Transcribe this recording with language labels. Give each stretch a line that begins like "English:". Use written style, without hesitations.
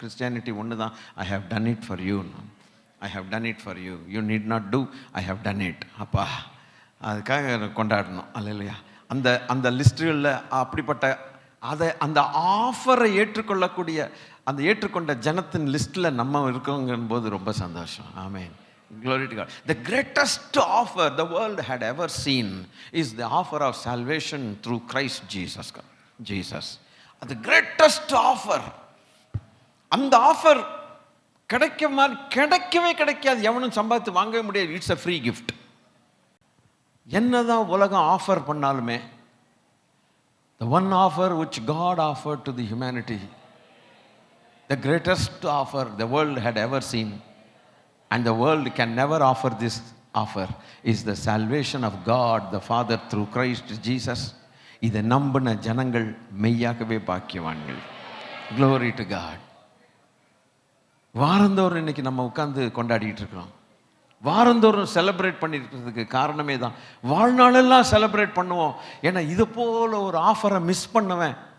English: Christianity
Tamil: ஒன்று தான்,
English: I have done it for you, I have done it for you, you need not to, I have done it.
Tamil: அப்பா, அதுக்காக கொண்டாடணும். அல்லையா? அந்த லிஸ்ட்டுகளில் அப்படிப்பட்ட அந்த ஆஃபரை ஏற்றுக்கொள்ளக்கூடிய, அந்த ஏற்றுக்கொண்ட ஜனத்தின் லிஸ்ட்டில் நம்ம இருக்கோங்கும் போது ரொம்ப சந்தோஷம்.
English: Amen. Glory to God. The greatest offer the world had ever seen is the offer of salvation through Christ Jesus. The greatest offer.
Tamil: அந்த ஆஃபர் கிடைக்காது. எவனும் சம்பாதித்து வாங்கவே முடியாது.
English: It's a free gift.
Tamil: என்னதான் உலகம் ஆஃபர் பண்ணாலுமே,
English: the one offer which God offered to the humanity, the greatest offer the world had ever seen, and the world can never offer this offer, is the salvation of God the Father through Christ Jesus.
Tamil: இதை நம்பின ஜனங்கள் மெய்யாகவே பாக்கியவான்கள்.
English: Glory to God.
Tamil: வாரந்தோறும் இன்னைக்கு நம்ம உட்கார்ந்து கொண்டாடிட்டு இருக்கிறோம். வாரந்தோறும் செலிப்ரேட் பண்ணிருக்கிறதுக்கு காரணமே தான். வாழ்நாளெல்லாம் செலிப்ரேட் பண்ணுவோம். ஏன்னா இது போல ஒரு ஆஃபரை மிஸ் பண்ணவன்